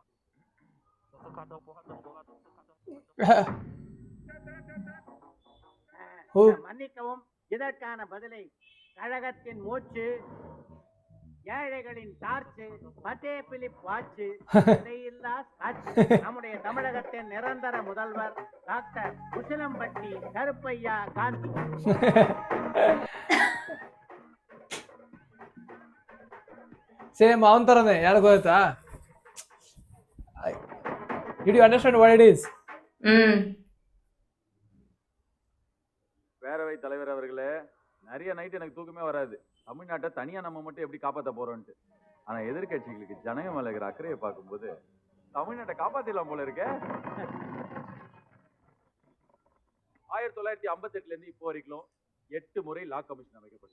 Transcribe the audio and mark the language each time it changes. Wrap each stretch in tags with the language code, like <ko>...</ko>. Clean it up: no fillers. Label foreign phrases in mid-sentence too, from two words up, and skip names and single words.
<ta>மன்னிக்கவும், இதற்கான பதிலை கழகத்தின் மூச்சு, ஏழைகளின் டார்ச்சு, பட்டே பிலிப் வாட்சு, இதையில்லா சாட்சி, நம்முடைய தமிழகத்தின் நிரந்தர முதல்வர் டாக்டர் உசிலம்பட்டி கருப்பையா காந்தி.</ta> <kn>ಸೇಮ್ ಅವನ್ ತರನೇ. ಯಾರು ಗೊತ್ತಾ?</kn> <en>Did you understand what it is?</en> <ta>பேரவை தலைவர் அவர்களே, நிறைய நைட் எனக்கு தூக்கமே வராது. தமிழ்நாட்டை தனியா நம்ம மட்டும் எப்படி காப்பாற்ற போறோம்ட்டு. ஆனா எதிர்கட்சிகளுக்கு ஜனங்க மேல இருக்கிற அக்கறையை பார்க்கும்போது தமிழ்நாட்டை காப்பாத்திடலாம் போல இருக்க. 1958 இருந்து இப்போ வரைக்கும் 8 முறை</ta> <en>law commission</en> <ta>அமைக்கப்பட்டது.</ta>